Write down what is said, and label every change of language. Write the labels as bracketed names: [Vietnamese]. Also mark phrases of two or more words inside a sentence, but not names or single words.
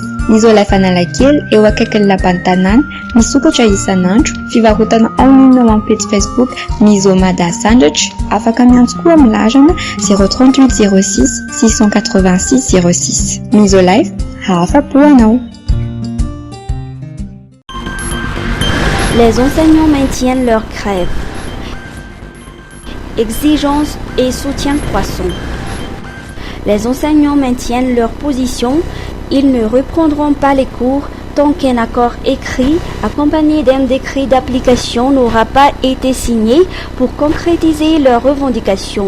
[Malagasy] Misolife Analakely eo akaikin'ny lapan'ny tanàna, misokatra isan'andro, fivarotana online ao amin'ny page Facebook Misomada Sandratra, afaka miantso koa amin'ny larana 038 06 686 06. Misolife, afa-po hanao. [French] Les enseignants maintiennent leur grève. Exigences et soutien croissant. Les enseignants maintiennent leur position. Ils ne reprendront pas les cours tant qu'un accord écrit accompagné d'un décret d'application n'aura pas été signé pour concrétiser leurs revendications.